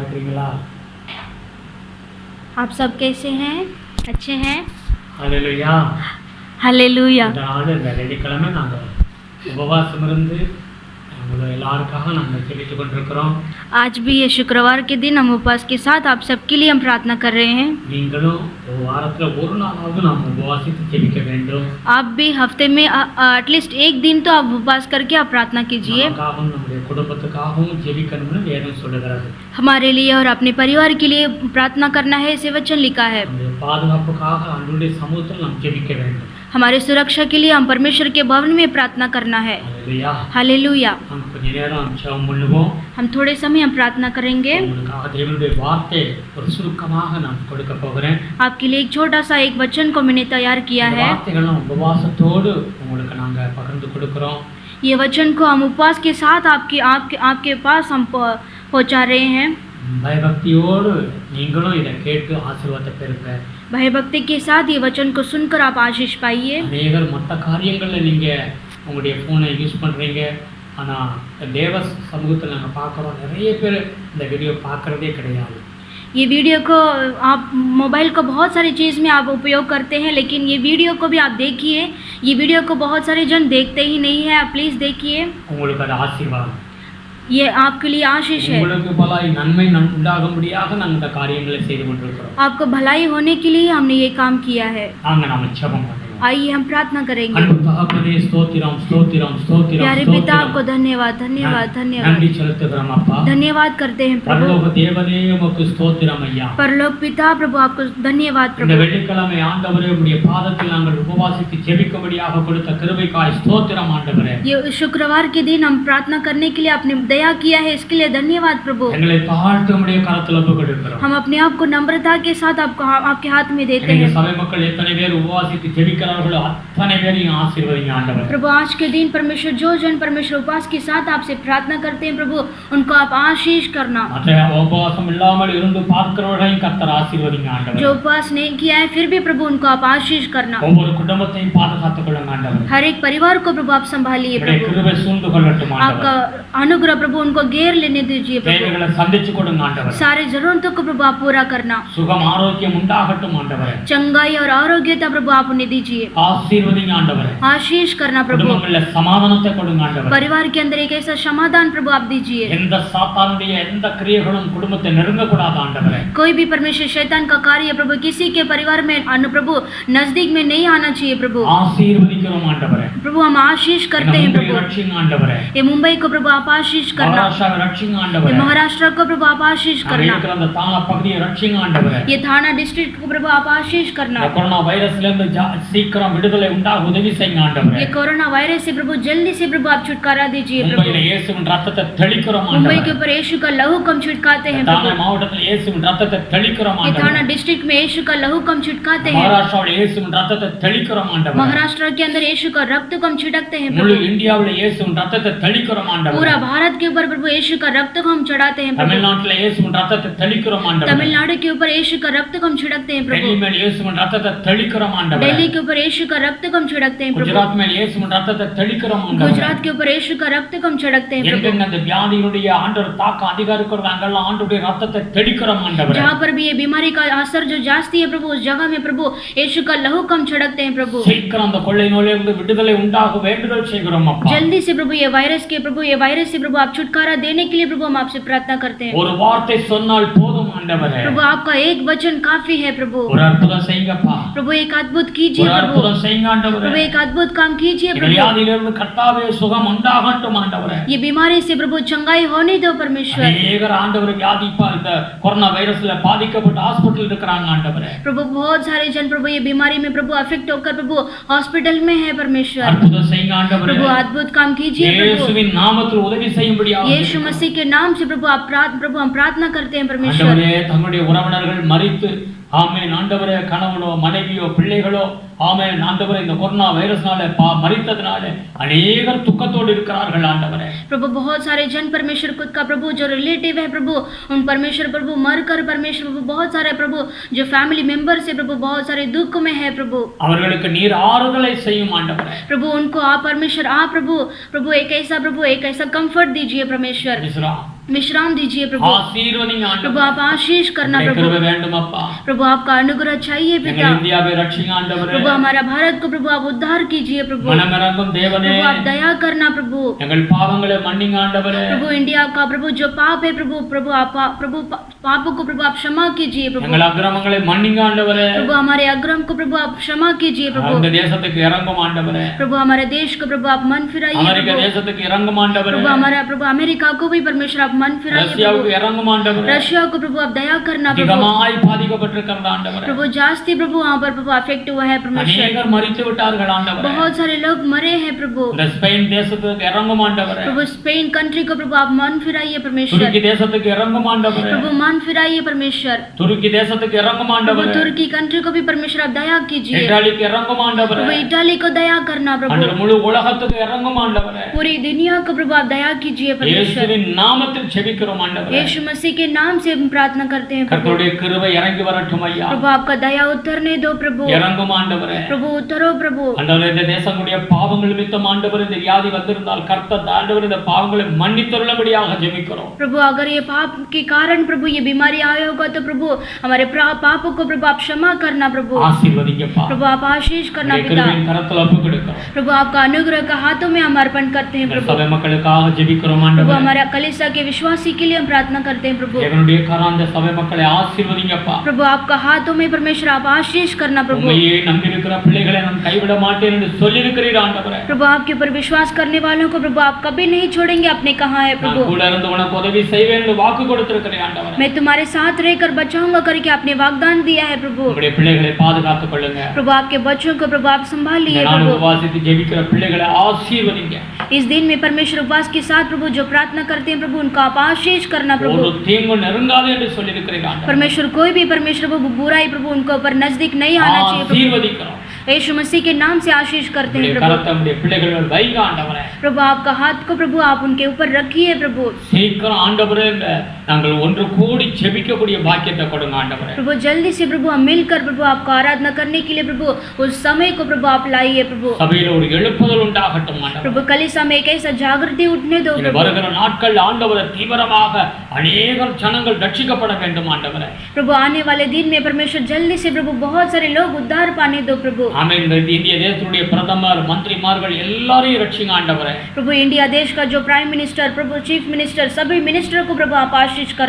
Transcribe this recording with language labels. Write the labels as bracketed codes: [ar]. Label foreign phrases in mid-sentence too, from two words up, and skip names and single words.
[ta] இருக்கீங்களா? [hi] आप सब कैसे हैं? अच्छे हैं? [ta] ஹல்லேலூயா. [hi] हालेलुया। [ta] இந்த நாள் இந்த வெள்ளிக்கிழமை நாங்கள் உபவாசம் இருந்து உங்களை எல்லாருக்காக நாங்கள் ஜெபித்து கொண்டிருக்கிறோம். [hi] आज भी ये शुक्रवार के दिन हम उपवास के साथ आप सबके लिए हम प्रार्थना कर रहे हैं। [ta] நீங்களும் ஒரு வாரத்தில் ஒரு நாளாவது நாம் உபவாசித்து ஜெபிக்க வேண்டும். [hi] आप भी हफ्ते में एटलीस्ट एक दिन तो आप उपवास करके आप प्रार्थना कीजिए। [ta] நமக்காகவும் நம்முடைய குடும்பத்துக்காகவும் ஜெபிக்கணும்னு வேதம் சொல்லுகிறது. [hi] हमारे लिए और अपने परिवार के लिए प्रार्थना करना है, ऐसे वचन लिखा है। [ta] நம்முடைய பாதுகாப்புக்காக ஆண்டவருடைய சமூகத்தில் நாம் ஜெபிக்க வேண்டும். [hi] हमारे सुरक्षा के लिए हम परमेश्वर के भवन में प्रार्थना करना है। [ta] ஹல்லேலூயா. [hi] हालेलुया। [ta] நாம் கொஞ்ச நேரம் ஜெபம் பண்ணுவோம். [hi] हम थोड़े समय हम प्रार्थना करेंगे। [ta] உங்களுக்காக தேவனுடைய வார்த்தை ஒரு சுருக்கமாக நான் கொடுக்க போகிறேன். [hi] आपके लिए एक छोटा सा एक वचन को मैंने तैयार किया [ta] இந்த [hi] है। [ta] வார்த்தைகள் உபவாசத்தோடு உங்களுக்கு நாங்கள் பகிர்ந்து கொடுக்கிறோம். [hi] ये वचन को हम उपवास के साथ आपके पास हम पहुंचा रहे हैं। [ta] பயபக்தியோடு நீங்களும் இதை கேட்டு ஆசீர்வாதத்தை பெறுங்க. [hi] भय भक्ति के साथ ये वचन को सुनकर आप आशीष पाइए। [ta] அநேகர் மற்ற காரியங்களில் நீங்கள் உங்களுடைய ஃபோனை யூஸ் பண்ணுறீங்க, ஆனால் தேவ சமூகத்தில் நாங்கள் பார்க்குறோம் நிறைய பேர் இந்த வீடியோ பார்க்குறதே கிடையாது. [hi] ये वीडियो को आप मोबाइल को बहुत सारी चीज़ में आप उपयोग करते हैं, लेकिन ये वीडियो को भी आप देखिए। ये वीडियो को बहुत सारे जन देखते ही नहीं है, आप प्लीज़ देखिए। [ta] உங்களுக்கு அது ஆசீர்வாதம். [hi] ये आपके लिए आशीष है। [ta] உங்களுக்கு பல நன்மை உண்டாகும்படியாக நாங்கள் இந்த காரியங்களை செய்து கொண்டிருக்கிறோம். [hi] आपको भलाई होने के लिए हमने ये काम किया है। [ta] நாங்கள் நாம ஜெபம் பண்ணுவோம். [hi] आइए हम प्रार्थना करेंगे। [ta] அன்பு தகப்பனே, ஸ்தோத்திரம் ஸ்தோத்திரம் ஸ்தோத்திரம் [hi] प्यारे पिता, आपको धन्यवाद धन्यवाद धन्यवाद [ta] நன்றி செலுத்துகிறோம் அப்பா. [hi] धन्यवाद करते हैं प्रभु। [ta] பரலோக தேவனே, உமக்கு ஸ்தோத்திரம் ஐயா. [hi] परलोक पिता प्रभु, आपको धन्यवाद [ta] இந்த [hi] प्रभु। [ta] வெள்ளிக்கிழமை ஆண்டவரே, உம்முடைய பாதத்தில் நாங்கள் உபவாசித்து ஜெபிக்கும்படியாக கொடுத்த கிருபைக்காய் ஸ்தோத்திரம் ஆண்டவரே. [hi] ये शुक्रवार के दिन हम प्रार्थना करने के लिए आपने दया किया है, इसके लिए धन्यवाद प्रभु। [ta] எங்களை தாழ்த்து உம்முடைய கரத்தில் ஒப்புக்கொடுக்கிறோம். [hi] हम अपने आप को नम्रता के साथ आपके हाथ में देते [ta] எங்கள் [hi] हैं। [ta] சபை மக்கள் எத்தனை பேர் உபவாசித்து ஜெபிக்கிறார்களோ அத்தனை பேரையும் ஆசீர்வதிங்க ஆண்டவரே. [hi] प्रभु आज के दिन परमेश्वर, जो जन परमेश्वर उपवास के साथ आपसे प्रार्थना करते हैं प्रभु, उनको आप आशीष करना। [ta] மற்ற உபவாசம் இல்லாமல் இருந்து பார்க்கிறவர்களையும் கர்த்தர் ஆசீர்வதிங்க ஆண்டவரே. [hi] जो उपवास नहीं किया है फिर भी प्रभु, उनको आप आशीष करना। [ta] ஒவ்வொரு குடும்பத்தையும் பாதுகாத்துக் கொள்ளுங்க ஆண்டவரே. [hi] हर एक परिवार को प्रभु आप संभालिए [ta] உம்முடைய [hi] प्रभु। [ta] கிருபை சூழ்ந்து கொள்ளட்டும் ஆண்டவரே. [hi] आपका अनुग्रह प्रभु उनको घेर लेने दीजिए प्रभु। [ta] தேவைகளை சந்திச்சு கொடுங்க ஆண்டவரே. [hi] सारे जरूरतों को प्रभु आप पूरा करना। [ta] சுகம் ஆரோக்கியம் உண்டாகட்டும் ஆண்டவரே. [hi] चंगाई और आरोग्यता प्रभु आप उन्हें दीजिए। [ta] ஆசீர்வதிங்க ஆண்டவரே. [hi] आशीष करना प्रभु। [ta] குடும்பங்களில் சமாதானத்தை கொடுங்க ஆண்டவரே. [hi] परिवार के अंदर एक ऐसा समाधान प्रभु आप दीजिए। [ta] எந்த சாத்தானுடைய எந்த கிரியைகளும் குடும்பத்தை நெருங்க கூடாது ஆண்டவரே. [hi] कोई भी परमेश्वर शैतान का कार्य प्रभु किसी के परिवार में प्रभु नजदीक में नहीं आना चाहिए प्रभु। [ta] ஆசீர்வதிக்கிறோம் ஆண்டவரே. [hi] प्रभु हम आशीष करते हैं प्रभु। [ta] ரட்சிங்க ஆண்டவரே. [hi] ये मुंबई को प्रभु आप आशीष करना। [ta] மகாராஷ்டிராவை ரட்சிங்க [hi] ये [ta] ஆண்டவரே. [hi] महाराष्ट्र को प्रभु आप आशीष करना। [ta] இருக்கிற அந்த தானா பகுதியை ரட்சிங்க ஆண்டவரே. [hi] ये थाना डिस्ट्रिक्ट को प्रभु आप आशीष करना। [ta] இந்த கொரோனா வைரஸ்ல இருந்து சீக்கிரம் விடுதலை உண்டாக உதவி செய்யுங்க ஆண்டவரே. [hi] ये कोरोना वायरस से प्रभु जल्दी से प्रभु आप छुटकारा दीजिए प्रभु। [ta] மும்பையில இயேசுவின் ரத்தத்தை தெளிக்கிறோம் [hi] मुंबई [ta] ஆண்டவரே. [hi] के ऊपर यीशु का लहू कम छिड़काते हैं [ta] தானா [hi] प्रभु। [ta] மாவட்டத்தில் இயேசுவின் ரத்தத்தை தெளிக்கிறோம் [hi] ये थाना [ta] ஆண்டவரே. [hi] डिस्ट्रिक्ट में यीशु का लहू कम छिड़काते हैं। [ta] மகாராஷ்டிராவில் இயேசுவின் ரத்தத்தை தெளிக்கிறோம் ஆண்டவரே. [hi] महाराष्ट्र के अंदर यीशु का रक्त को हम छिड़कते हैं [ta] முழு [hi] प्रभु। [ta] இந்தியாவில் இயேசுவின் ரத்தத்தை தெளிக்கிறோம் ஆண்டவரே. [hi] पूरा भारत के ऊपर प्रभु यीशु का रक्त को हम चढ़ाते हैं प्रभु। [ta] தமிழ்நாட்டில் இயேசுவின் ரத்தத்தை தெளிக்கிறோம் ஆண்டவரே. [hi] तमिलनाडु के ऊपर यीशु का रक्त को हम छिड़कते हैं प्रभु। [ta] டெல்லி மேல் இயேசுவின் ரத்தத்தை தெளிக்கிறோம் ஆண்டவரே. [hi] दिल्ली के ऊपर यीशु का रक्त को हम छिड़कते हैं प्रभु। [ta] குஜராத் மேல் இயேசுவின் ரத்தத்தை தெளிக்கிறோம் ஆண்டவரே. [hi] गुजरात के ऊपर यीशु का रक्त को हम छिड़कते हैं प्रभु। [ta] எங்கெங்க அந்த வியாதியுடைய ஆண்டவர் தாக்கம் அதிகம் இருக்கிறது அங்கெல்லாம் ஆண்டவருடைய ரத்தத்தை தெளிக்கிறோம் ஆண்டவரே. [hi] जहाँ पर भी ये बीमारी का असर जो जास्ती है प्रभु, उस जगह में प्रभु यीशु का लहू को हम छिड़कते हैं प्रभु। [ta] சீக்கிரம் அந்த கொள்ளை நோயிலிருந்து விடுதலை உண்டாக வேண்டுதல் செய்கிறோம் அப்பா. [hi] जल्दी से प्रभु ये वायरस से प्रभु आप छुटकारा देने के लिए प्रभु हम आपसे प्रार्थना करते हैं। [ta] ஒரு வார்த்தை சொன்னால் போதும் ஆண்டவரே. [hi] प्रभु आपका एक वचन काफी है प्रभु। [ta] ஒரு அற்புதம் செய்யுங்கப்பா. [hi] प्रभु एक अद्भुत कीजिए [ta] ஒரு [hi] प्रभु। [ta] அற்புதம் செய்யுங்க ஆண்டவரே. [hi] प्रभु एक अद्भुत काम कीजिए [ta] இந்த [hi] प्रभु। [ta] வியாதியிலிருந்து கர்த்தாவே சுகம் உண்டாகட்டும் ஆண்டவரே. [hi] ये बीमारी से प्रभु चंगाई होने दो परमेश्वर। [ta] அநேகர் ஆண்டவர் வியாதி இந்த கொரோனா வைரஸ்ல பாதிக்கப்பட்டு ஹாஸ்பிடல் இருக்கிறாங்க ஆண்டவரே. [hi] प्रभु बहुत सारे जन प्रभु ये बीमारी में प्रभु अफेक्ट होकर प्रभु हॉस्पिटल में है परमेश्वर। [ta] அற்புதம் செய்யுங்க ஆண்டவரே. [hi] प्रभु अद्भुत काम कीजिए प्रभु। [ta] இயேசுவின் நாமத்தில் உதவி செய்யும்படியாக [hi] यीशु मसीह के नाम से प्रभु हम प्रार्थना करते हैं परमेश्वर। [ta] ஆண்டவரே, தங்களுடைய உறவினர்கள் மரித்து ஆமென் ஆண்டவரே, கணவனோ மனைவியோ பிள்ளைகளோ ஆமென் ஆண்டவரே, இந்த கொரோனா வைரஸ்னால மரித்ததனால அநேகர் துக்கத்தோடு இருக்கிறார்கள் ஆண்டவரே. [hi] प्रभु बहुत सारे जन परमेश्वर खुद का प्रभु जो रिलेटिव है प्रभु, उन परमेश्वर प्रभु मरकर परमेश्वर प्रभु बहुत सारे प्रभु जो [en] family members [hi] है प्रभु बहुत सारे दुख में है प्रभु। [ta] அவர்களுக்கு நீர் ஆறுதலை செய்யும் ஆண்டவரே. [hi] प्रभु उनको आप परमेश्वर आप प्रभु एक ऐसा कंफर्ट दीजिए परमेश्वर। विश्राम दीजिए प्रभु। [ta] ஆசீர்வதிங்க [hi] प्रभु [ta] ஆண்டவரே. [hi] आप आशीष करना [ta] உம்முடைய [hi] प्रभु। [ta] கிருபை வேண்டும் அப்பா. [hi] प्रभु आपका अनुग्रह चाहिए [ta] எங்கள் [hi] पिता। [ta] இந்தியாவை ரட்சிங்க ஆண்டவரே. [hi] प्रभु हमारा भारत को प्रभु आप उद्धार कीजिए प्रभु। [ta] மனமிரங்கும் தேவனே. [hi] प्रभु आप दया करना प्रभु। [ta] எங்கள் பாவங்களை மன்னிங்க ஆண்டவரே. [hi] प्रभु इंडिया का प्रभु जो पाप है प्रभु प्रभु आप प्रभु पापों को प्रभु आप क्षमा कीजिए प्रभु। [ta] எங்கள் அக்கிரமங்களை மன்னிங்க ஆண்டவரே. [hi] प्रभु हमारे अग्रम को प्रभु आप क्षमा कीजिए प्रभु। [ta] அந்த தேசத்துக்கு இறங்கும் ஆண்டவரே. [hi] प्रभु हमारे देश को प्रभु आप मन फिराइए [ta] அமெரிக்க [hi] प्रभु। [ta] தேசத்துக்கு இறங்கும் ஆண்டவரே. [hi] प्रभु हमारा प्रभु अमेरिका को भी परमेश्वर आप मन फिराइए [ta] ரஷ்யாவுக்கு [hi] प्रभु। [ta] இறங்கும் ஆண்டவரே. [hi] रशिया को प्रभु आप दया करना प्रभु। [ta] அதிகமாய் பாதிக்கப்பட்டிருக்கிறது ஆண்டவரே. [hi] प्रभु जास्ती प्रभु वहाँ पर प्रभु अफेक्ट हुआ है परमेश्वर। [ta] அநேகர் மரித்து விட்டார்கள் ஆண்டவரே. [hi] बहुत सारे लोग मरे हैं प्रभु। [ta] இந்த ஸ்பெயின் தேசத்துக்கு இறங்கும் ஆண்டவரே. [hi] प्रभु स्पेन कंट्री को प्रभु आप मन फिराइए परमेश्वर। [ta] துருக்கி தேசத்துக்கு இறங்கும் ஆண்டவரே. [hi] प्रभु मन फिराइए परमेश्वर। [ta] துருக்கி தேசத்துக்கு இறங்கும் [hi] प्रभु [ta] ஆண்டவரே. [hi] तुर्की कंट्री को भी परमेश्वर आप दया कीजिए। [ta] இத்தாலிக்கு இறங்கும் ஆண்டவரே. [hi] प्रभु इटाली को दया करना प्रभु। [ta] ஆண்டவரே முழு உலகத்துக்கு இறங்கும் ஆண்டவரே. [hi] पूरी दुनिया को प्रभु आप दया कीजिए परमेश्वर। [ta] இயேசுவின் நாமத்தில் ஜெபிக்கிறோம் ஆண்டவரே. [hi] यीशु मसीह के नाम से हम प्रार्थना करते हैं प्रभु। [ta] கர்த்தருடைய கிருபை இறங்கி வரட்டும் ஐயா. [hi] प्रभु आपका दया उतरने दो प्रभु। [ta] இறங்கும் ஆண்டவரே. [hi] प्रभु उतरो प्रभु। [ta] ஆண்டவரே இந்த தேசங்களுடைய பாவங்கள் நிமித்தம் ஆண்டவரே இந்த வியாதி வந்திருந்தால் கர்த்தர் ஆண்டவரே இந்த பாவங்களை மன்னித்தருளும்படியாக ஜெபிக்கிறோம். [hi] प्रभु अगर ये पाप के कारण प्रभु ये बीमारी आया होगा तो प्रभु हमारे पापों को प्रभु आप क्षमा करना प्रभु। [ta] ஆசீர்வதிங்கப்பா. [hi] प्रभु आप आशीष करना [ta] உம்முடைய [hi] पिता। [ta] கிருபையின் கரத்தில் ஒப்புக்கொடுக்கிறோம். [hi] प्रभु आपका अनुग्रह का हाथों में हम अर्पण करते हैं [ta] இந்த [hi] प्रभु। [ta] சபை மக்களுக்காக ஜெபிக்கிறோம் [hi] प्रभु [ta] ஆண்டவரே. [hi] हमारे कलीसिया के विश्वासी के लिए हम प्रार्थना करते हैं प्रभु। [ta] தேவனுடைய கராந்த சபை மக்களை ஆசீர்வதிங்கப்பா. [hi] प्रभु आपका हाथों में परमेश्वर आप आशीष करना प्रभु। [ta] உம்மையே நம்பியிருக்கிற பிள்ளைகளை நான் கைவிட மாட்டேன் என்று சொல்லியிருக்கிறீர் ஆண்டவரே. [hi] प्रभु आपके ऊपर विश्वास करने वालों को प्रभु आप कभी नहीं छोड़ेंगे अपने कहा है [ta] நான் [hi] प्रभु। [ta] கூட இருந்து உனக்கு உதவி செய்வேன் என்று வாக்கு கொடுத்திருக்கிறேன் ஆண்டவரே. [hi] मैं तुम्हारे साथ रहकर बचाऊंगा करके आपने वाग्दान दिया है प्रभु। [ta] உம்முடைய பிள்ளைகளை பாதுகாத்துக் கொள்ளுங்க. [hi] प्रभु आपके बच्चों को प्रभु आप संभालिए [ta] நான் [hi] प्रभु। [ta] உபவாசித்து ஜெபிக்கிற பிள்ளைகளை ஆசீர்வதிங்க. [hi] इस दिन में परमेश्वर उपवास के साथ प्रभु जो प्रार्थना करते हैं प्रभु उनका आप आशीष करना [ta] ஒரு [hi] प्रभु। [ta] தீங்கு நெருங்காது என்று சொல்லியிருக்கிறீர் ஆண்டவரே. [hi] परमेश्वर कोई भी परमेश्वर प्रभु बुराई प्रभु उनको ऊपर नजदीक नहीं आना चाहिए प्रभु। [ta] ஆசீர்வதிக்கிறோம். [hi] यीशु मसीह के नाम से आशीष करते हैं [ta] உம்முடைய [hi] प्रभु। [ta] கரத்தை உம்முடைய பிள்ளைகள் மேல் வைங்க ஆண்டவரே. [hi] प्रभु आपका हाथ को प्रभु आप उनके ऊपर रखिए प्रभु। [ta] சீக்கிரம் ஆண்டவரே நாங்கள் ஒன்று கூடி ஜெபிக்கக்கூடிய பாக்கியத்தை கொடுங்க ஆண்டவரே. [hi] प्रभु जल्दी से प्रभु हम मिलकर प्रभु आपको आराधना करने के लिए प्रभु उस समय को प्रभु आप लाइए प्रभु। [ta] சபையில ஒரு எழுப்புதல் உண்டாகட்டும் ஆண்டவரே. [hi] प्रभु कलीसिया में एक ऐसा जागृति उठने दो [ta] இந்த [hi] प्रभु। [ta] வருகிற நாட்கள் ஆண்டவரே தீவிரமாக அநேகம் ஜனங்கள் ரட்சிக்கப்பட வேண்டும் ஆண்டவரே. [hi] प्रभु आने वाले दिन में परमेश्वर जल्दी से प्रभु बहुत सारे लोग उद्धार पाने दो प्रभु। [ta] ஆமென். இந்த இந்திய தேசத்துடைய பிரதமர் மந்திரிமார்கள் எல்லாரையும் ரட்சிங்க ஆண்டவரே. [hi] प्रभु इंडिया देश का जो [en] prime minister [hi] प्रभु [en] chief minister [hi] सभी मिनिस्टर को प्रभु आप आशीष करना।